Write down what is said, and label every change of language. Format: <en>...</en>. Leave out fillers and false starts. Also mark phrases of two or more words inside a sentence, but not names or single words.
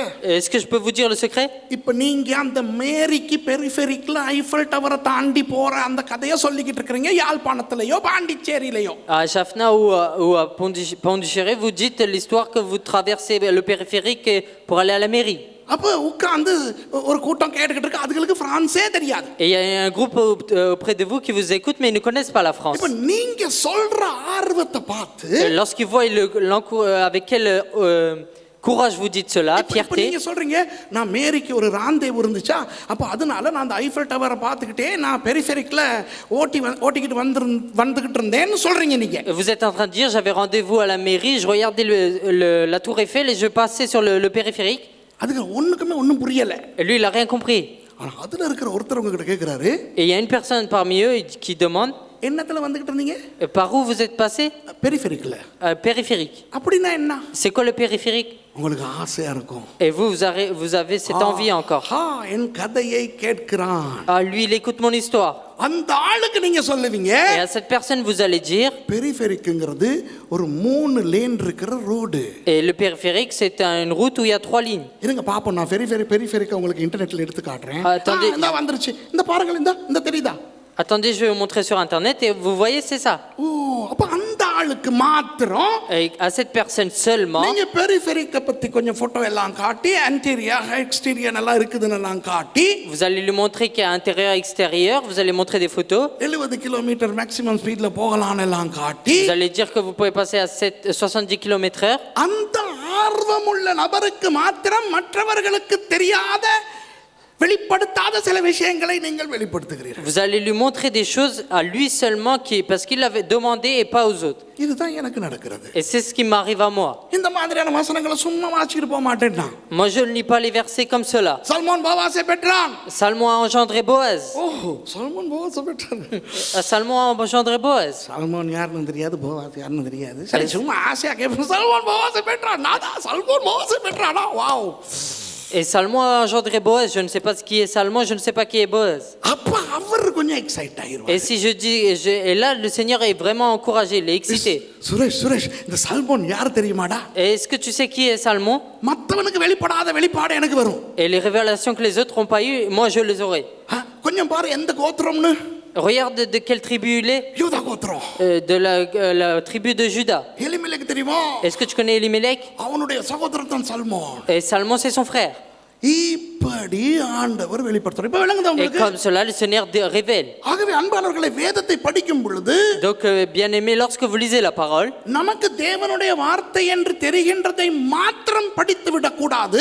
<fr>Est-ce que je peux vous dire le secret?</fr> <ta>இப்ப நீங்க அந்த மேரிக்கு பெரிஃபெரிக்ல ஐஃபல் டவரை தாண்டி போற அந்த கதையை சொல்லிக்கிட்டு இருக்கீங்க, யாழ்ப்பாணத்திலயோ பாண்டிச்சேரியிலயோ.</ta> <fr>À Jaffna ou à Pondichéry, vous dites l'histoire que vous traversez le périphérique pour aller à la mairie.</fr> <ta>அப்ப உட்கார்ந்து ஒரு கூட்டம் கேட்டுக்கிட்டு இருக்கு, அதுங்களுக்கு பிரான்ஸே தெரியாது.</ta> <fr>Et il y a un groupe auprès de vous qui vous écoute, mais ils ne connaissent pas la France.</fr> <ta>இப்ப நீங்க சொல்ற ஆர்வத்தை பார்த்து,</ta> <fr>Lorsqu'ils voient avec quel courage vous dites cela,</fr> <ta>இப்ப</ta> <fr>fierté.</fr> <ta>நீங்க சொல்றீங்க, நான் மேரிக்கு ஒரு ராந்தேவு இருந்துச்சா, அப்ப அதனால நான் அந்த ஐஃபல் டவரை பார்த்துக்கிட்டே நான் பெரிஃபெரிக்ல ஓட்டிக்கிட்டு வந்துகிட்டு இருந்தேன்னு சொல்றீங்க நீங்க.</ta> <fr>Vous êtes en train de dire, j'avais rendez-vous à la mairie, je regardais la tour Eiffel et je passais sur le périphérique.</fr> <ta>அதுக்கு ஒண்ணுக்குமே ஒண்ணும் புரியல.</ta> <fr>Et lui, il n'a rien compris.</fr> <ta>ஆனா அதுல இருக்கிற ஒருத்தர் உங்ககிட்ட கேக்குறாரு,</ta> <fr>Et il y a une personne parmi eux qui demande,</fr> <ta>என்னத்துல வந்துகிட்டு இருந்தீங்க?</ta> <fr>par où vous êtes passé?</fr> <ta>பெரிஃபெரிக்ல.</ta> <fr>Périphérique.</fr> <ta>அப்படின்னா என்ன?</ta> <fr>C'est quoi le périphérique?</fr> <ta>உங்களுக்கு ஆசையா இருக்கும்.</ta> <fr>Et vous avez cette envie encore.</fr> <ta>என் கதையை கேட்கிறான்.</ta> <fr>Lui, il écoute mon histoire.</fr> <ta>அந்த ஆளுக்கு நீங்க சொல்லுவீங்க,</ta> <fr>Et à cette personne, vous allez dire,</fr> <ta>பெரிஃபெரிக்ங்கிறது ஒரு 3 லேன் இருக்கிற ரோடு.</ta> <fr>et le périphérique, c'est une route où il y a 3 lignes.</fr> <ta>இருங்க பாப்போம், நான் பெரிஃபெரிக் உங்களுக்கு இன்டர்நெட்ல எடுத்து காட்டுறேன்.</ta> <fr>Attendez.</fr> <ta>இந்த வந்துருச்சு, இந்த பாருங்க, இந்த தெரியுதா?</ta> <fr>Attendez, je vais vous montrer sur internet et vous voyez, c'est ça.</fr> <ta>ஓ, அப்ப அந்த ஆளுக்கு ஒருவனுக்கு மாத்திரம்</ta> <fr>Et à cette personne seulement,</fr> <ta>நீங்க பெரிஃபெரிக்க பத்தி கொஞ்சம் போட்டோ எல்லாம் காட்டி</ta> <en>interior exterior</en> <ta>எல்லாம் இருக்குதுன்னு எல்லாம் காட்டி</ta> <fr>vous allez lui montrer qu'il y a intérieur et extérieur, vous allez montrer des photos,</fr> <ta>70</ta> <en>kilometer maximum speedla</en> <ta>போகலாம்னு எல்லாம் காட்டி</ta> <fr>vous allez dire que vous pouvez passer à 70 km/h.</fr> <ta>அந்த ஆர்வமுள்ள நபருக்கு மாத்திரம் மற்றவர்களுக்கு தெரியாத வெளிப்படுத்தாத சில விஷயங்களை நீங்கள் வெளிப்படுத்துகிறீர்கள்.</ta> <fr>Vous allez lui montrer des choses à lui seulement parce qu'il l'avait demandé et pas aux autres.</fr> <ta>இதுதான் எனக்கு நடக்கிறது.</ta> <fr>Et c'est ce qui m'arrive à moi.</fr> <ta>இந்த மாதிரியான வசனங்களை சும்மா வாசிச்சிட்டு போக மாட்டேன் நான்.</ta> <fr>Moi je ne lis pas les versets comme cela.</fr> <ta>சல்மோன் போவாசை பெற்றான்.</ta> <fr>Salmon a engendré Boaz.</fr> <ta>ஓஹோ சல்மோன் போவாசை பெற்றான்.</ta> <fr>Salmon a engendré Boaz.</fr> <ta>சல்மோன் யாருன்னு தெரியாது, போவாஸ் யாருன்னு தெரியாது. சரி சும்மா ஆசையா கேட்பேன். சல்மோன் போவாசை பெற்றான். நாதா சல்மோன் போவாசை பெற்றானா? வாவ்.</ta> <fr>Et Salmon a engendré Boaz. Je ne sais pas ce qui est Salmon, je ne sais pas qui est Boaz.</fr> <ta>அப்ப அவர் கொஞ்சம் எக்ஸைட் ஆயிருவார்.</ta> <fr>Et si je dis, et là le Seigneur est vraiment encouragé, il est excité.</fr> <ta>சுரேஷ் இந்த சல்மோன் யார் தெரியுமாடா?</ta> <fr>Et est-ce que tu sais qui est Salmon?</fr> <ta>மத்தவனுக்கு வெளிப்படாத வெளிப்பாடு எனக்கு வரும்.</ta> <fr>Et les révélations que les autres n'ont pas eues, moi je les aurai.</fr> <ta>கொஞ்சம் பாரு எந்த கோத்திரம்னு.</ta> <fr>Regarde de quelle tribu il est.</fr> <ta>யூதா கோத்திரம்.</ta> <fr>De la tribu de Juda.</fr> <ta>எலிமெலெக் தெரியுமா?</ta> <fr>Est-ce que tu connais Elimelech?</fr> <ta>அவனுடைய சகோதரன் தான் சல்மோன்.</ta> <fr>Et Salmon c'est son frère.</fr> <ta>இப்படி ஆண்டவர் வெளிப்படுத்துறார். இப்ப விளங்குதா</ta> <fr>Et</fr> <ta>உங்களுக்கு?</ta> <fr>comme cela le Seigneur révèle.</fr> <ta>ஆகவே அன்பானவர்களே வேதத்தை படிக்கும் பொழுது</ta> <fr>Donc bien aimé, lorsque vous lisez la parole,</fr> <ta>நமக்கு தேவனுடைய வார்த்தை என்று தெரிகின்றதை மாத்திரம் படித்து விடக் கூடாது.</ta>